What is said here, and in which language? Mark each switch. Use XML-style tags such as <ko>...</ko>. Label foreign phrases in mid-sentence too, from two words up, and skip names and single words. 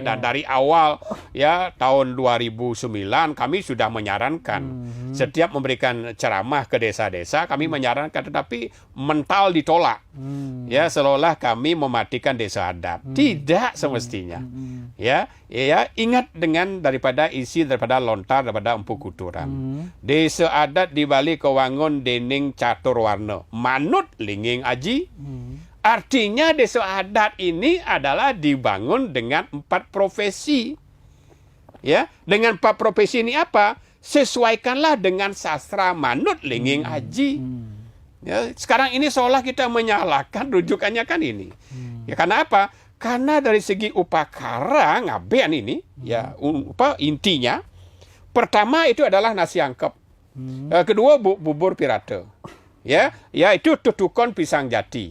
<id>Dan dari awal ya tahun 2009 kami sudah menyarankan setiap memberikan ceramah ke desa-desa kami menyarankan, tetapi mental ditolak. Ya, seolah kami mematikan desa adat. Tidak semestinya. Ya, ingat dengan daripada isi daripada lontar daripada Empu Kuturan.</id> <ban>Desa adat di Bali kewangun dening catur warna. Manut linging aji.</ban> <id>Artinya desa adat ini adalah dibangun dengan 4 profesi. Ya, dengan 4 profesi ini apa? Sesuaikanlah dengan sastra</id> <ban>manut linging aji.</ban> <id>Ya, sekarang ini seolah kita menyalahkan rujukannya kan ini. Ya, karena apa? Karena dari segi upakara ngaben ini, ya, intinya pertama itu adalah nasi angkep. Kedua bubur pirate. Ya, itu tutukon pisang jati.</id>